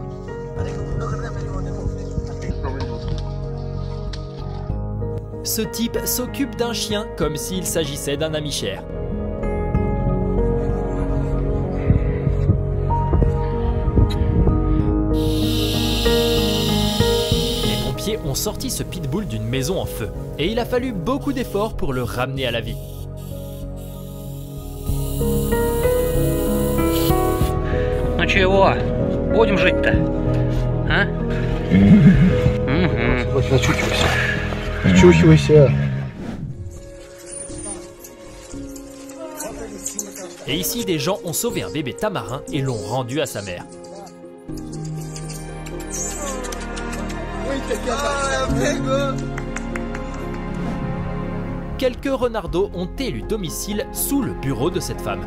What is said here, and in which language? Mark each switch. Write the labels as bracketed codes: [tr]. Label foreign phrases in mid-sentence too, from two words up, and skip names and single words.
[fr] Ce type s'occupe d'un chien comme s'il s'agissait d'un ami cher. Les pompiers ont sorti ce pitbull d'une maison en feu et il a fallu beaucoup d'efforts pour le ramener à la vie. [ru] Ну чего, будем жить-то, а? [fr] Et ici, des gens ont sauvé un bébé tamarin et l'ont rendu à sa mère. Quelques renardeaux ont élu domicile sous le bureau de cette femme.